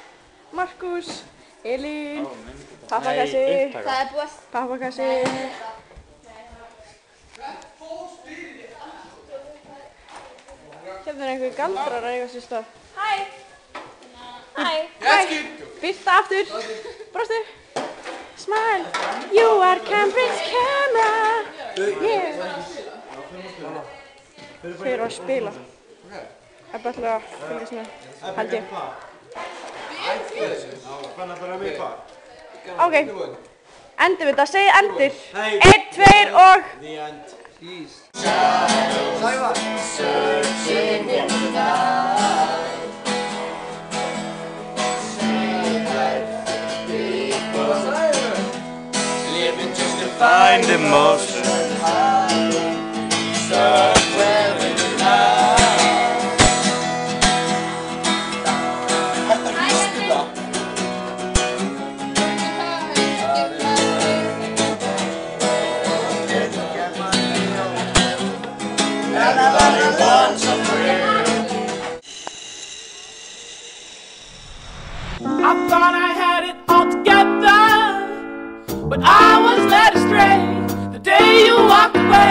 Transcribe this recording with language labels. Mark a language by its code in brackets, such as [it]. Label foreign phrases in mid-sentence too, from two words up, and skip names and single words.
[is] Markus, Elín, pappakassi. Það er búið. Pappakassi. Hérna er einhver galdrar að eiga sér stað. Hæ! Hæ! Fyrsta aftur. Brostu. [en] Smile. You are Cambridge camera. Yeah. [is] Þau eru að spila. Ebba ætla að fylgjast með, held ég. Ok. Endur við þetta. Segið endur. 1, 2 og... [en] The end. [is] Sævar. [en] Searching in the night. Living just to find emotion. Somewhere in the night. [is] Hættu að hýstu það. [en] Everybody wants a friend. I thought I had it all together, but I was led astray the day you walked away.